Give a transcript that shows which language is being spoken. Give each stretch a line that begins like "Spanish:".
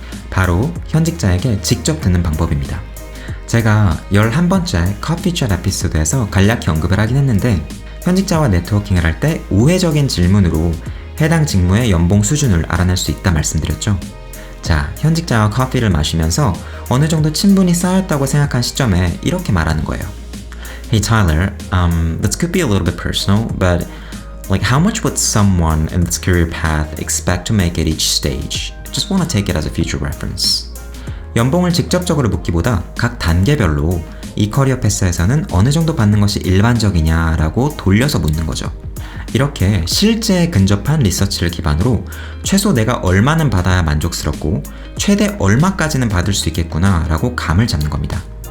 Korean: 바로 현직자에게 직접 듣는 방법입니다. 제가 11번째 커피챗 에피소드에서 간략히 언급을 하긴 했는데 현직자와 네트워킹을 할 때 우회적인 질문으로 해당 직무의 연봉 수준을 알아낼 수 있다 말씀드렸죠. 자, 현직자와 커피를 마시면서 어느 정도 친분이 쌓였다고 생각한 시점에 이렇게 말하는 거예요.
English: Hey Tyler, this could be a little bit personal, but how much would someone in this career path expect to make at each stage? Just want to take it as a future reference.
Korean: 연봉을 직접적으로 묻기보다 각 단계별로 이 커리어 패스에서는 어느 정도 받는 것이 일반적이냐라고 돌려서 묻는 거죠. 이렇게 실제에 근접한 리서치를 기반으로 최소 내가 얼마는 받아야 만족스럽고 최대 얼마까지는 받을 수 있겠구나 라고 감을 잡는 겁니다.